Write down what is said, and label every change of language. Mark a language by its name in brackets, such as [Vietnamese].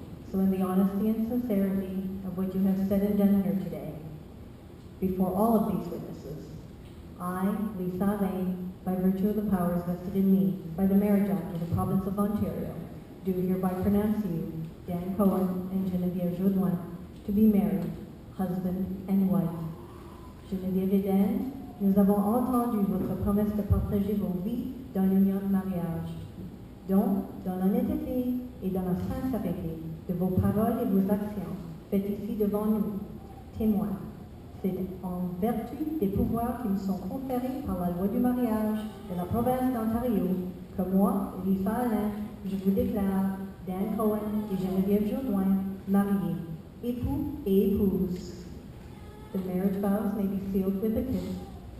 [English] So in the honesty and sincerity of what you have said and done here today, before all of these witnesses, I, Lisa Alain, by virtue of the powers vested in me by the Marriage Act of the Province of Ontario, do hereby pronounce you, Dan Cohen and Geneviève Jodoin, to be married, husband and wife. [French] Geneviève et Dan, nous avons entendu votre promesse de partager vos vies dans l'union de mariage. Donc, dans l'honnêteté et dans la sincérité de vos paroles et vos actions, faites ici devant nous, témoins. C'est en vertu des pouvoirs qui me sont conférés par la loi du mariage de la province d'Ontario que moi, Lisa Alain, je vous déclare Dan Cohen et Geneviève Jodoin mariés, époux et épouses. [English] The marriage vows may be sealed with a kiss.